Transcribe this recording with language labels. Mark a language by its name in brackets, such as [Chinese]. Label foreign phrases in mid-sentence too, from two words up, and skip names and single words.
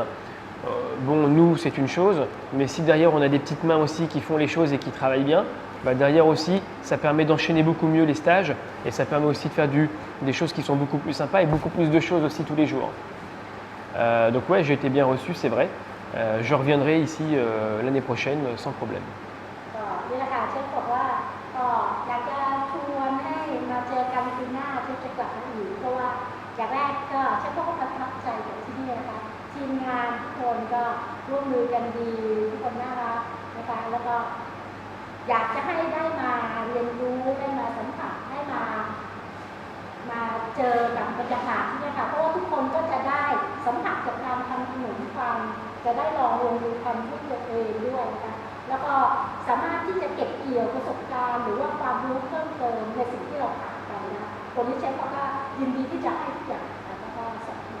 [French] Bon, nous, c'est une chose, mais si derrière on a des petites mains aussi qui font les choses et qui travaillent bien, bah derrière aussi, ça permet d'enchaîner beaucoup mieux les stages et ça permet aussi de faire des choses qui sont beaucoup plus sympas et beaucoup plus de choses aussi tous les jours. Donc ouais, j'ai été bien reçu, c'est vrai. Je reviendrai ici l'année prochaine sans problème. [Thai] นี่แหละค่ะเชฟบอกว่าก็อยากจะชวนให้มาเจอกันปีหน้าเชฟจะกลับมาอีกเพราะว่าอย่างแรกก็เชฟก็ประทับใจกับที่ นี่นะคะทีมงานทุกคนก็ร่วมมือกันดีทุกคนน่ารักนะคะแล้วก็อยากจะให้ได้มาเรียนรู้ได้มาสัมผัสได้มาเจอกับบรรยากาศที่นี่ค่ะเพราะว่าทุกคนก็จะได้สัมผัสกับการทำขนมปังจะได้ลองลงมือทำด้วยตัวเองด้วยนะคะแล้วก็สามารถที่จะเก็บเกี่ยวประสบการณ์หรือว่าความรู้เพิ่มเติมในสิ่งที่เราขาดไปนะคนที่เชฟเขาก็ยินดีที่จะให้ทุกอย่างแล้วก็สอน